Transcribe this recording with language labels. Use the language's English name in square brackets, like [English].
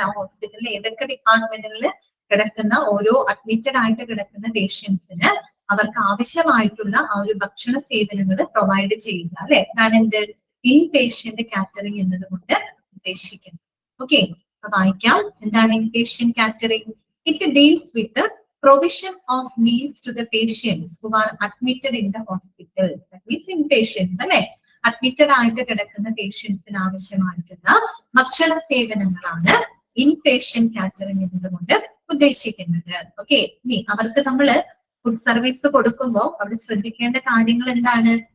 [Malayalam] ആ ഹോസ്പിറ്റലിൽ ഏതൊക്കെ ഡിപ്പാർട്ട്മെന്റുകളിൽ കിടക്കുന്ന ഓരോ അഡ്മിറ്റഡ് ആയിട്ട് കിടക്കുന്ന പേഷ്യൻസിന് അവർക്ക് ആവശ്യമായിട്ടുള്ള ആ ഒരു ഭക്ഷണ സേവനങ്ങൾ പ്രൊവൈഡ് ചെയ്യുക അല്ലെ, അതാണ് എന്ത് ഇൻ പേഷ്യന്റ് കാറ്ററിംഗ് എന്നതുകൊണ്ട് ഉദ്ദേശിക്കുന്നത്. ഓക്കെ, വായിക്കാം. എന്താണ് in patient catering? [English] It deals with provision of meals to the patients who are admitted in the hospital. That means inpatients [Malayalam] അല്ലെ, അഡ്മിറ്റഡ് ആയിട്ട് കിടക്കുന്ന പേഷ്യൻസിന് ആവശ്യമായിട്ടുള്ള ഭക്ഷണ സേവനങ്ങളാണ് ഇൻപേഷ്യന്റ് കാറ്ററിംഗ് എന്നതുകൊണ്ട് ഉദ്ദേശിക്കുന്നത്. ഓക്കെ, ഇനി അവർക്ക് നമ്മള് ഫുഡ് സർവീസ് കൊടുക്കുമ്പോൾ അവിടെ ശ്രദ്ധിക്കേണ്ട കാര്യങ്ങൾ എന്താണ്?